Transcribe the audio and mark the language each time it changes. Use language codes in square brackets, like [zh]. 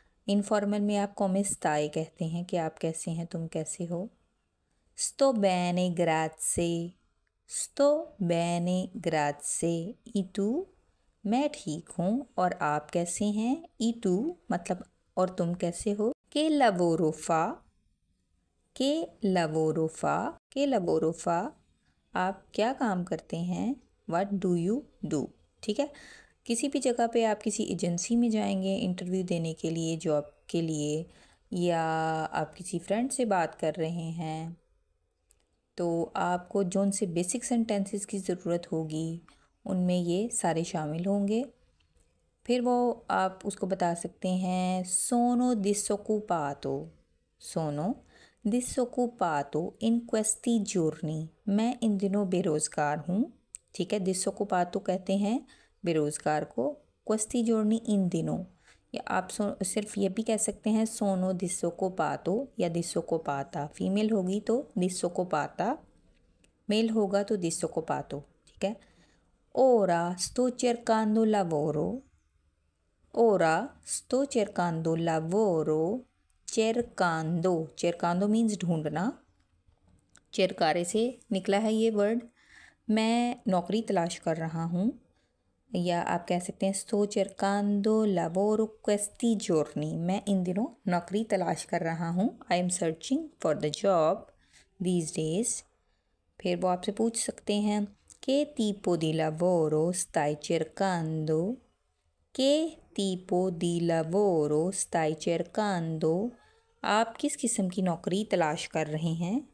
[hi] Informal में आप [it] कॉमे स्ताए [hi] कहते हैं कि आप कैसे हैं, तुम कैसे हो। [it] sto bene grazie, sto bene grazie, ई टू [hi] मैं ठीक हूँ और आप कैसे हैं, ई टू मतलब और तुम कैसे हो। [it] che lavoro fa, che lavoro fa, che lavoro fa, [hi] आप क्या काम करते हैं, [en] what do you do। [hi] ठीक है, किसी भी जगह पे आप किसी एजेंसी में जाएंगे इंटरव्यू देने के लिए, जॉब के लिए, या आप किसी फ्रेंड से बात कर रहे हैं तो आपको जोन से बेसिक सेंटेंसेस की ज़रूरत होगी उनमें ये सारे शामिल होंगे। फिर वो आप उसको बता सकते हैं [it] सोनो डिसोकुपातो, सोनो डिसोकुपातो इन क्वेस्टी जोर्नी, [hi] मैं इन दिनों बेरोज़गार हूँ। ठीक है, डिसोकुपातो कहते हैं बेरोज़गार को, [it] क्वेस्टी जोर्नी [hi] इन दिनों, या आप सिर्फ ये भी कह सकते हैं [it] सोनो डिसोकुपातो [hi] या डिसोकुपाता। फीमेल होगी तो डिसोकुपाता, मेल होगा तो डिसोकुपातो। ठीक है, [it] ora sto cercando lavoro, ora sto cercando lavoro, cercando [hi] means ढूंढना, [it] cercare [hi] से निकला है ये वर्ड। मैं नौकरी तलाश कर रहा हूँ, या आप कह सकते हैं [it] sto cercando lavoro questi giorni, [hi] मैं इन दिनों नौकरी तलाश कर रहा हूँ। [en] I am searching for the job these days. [hi] फिर वो आपसे पूछ सकते हैं [it] che tipo di lavoro stai cercando, [hi] che tipo di lavoro stai cercando, आप किस किस्म की नौकरी तलाश कर रहे हैं।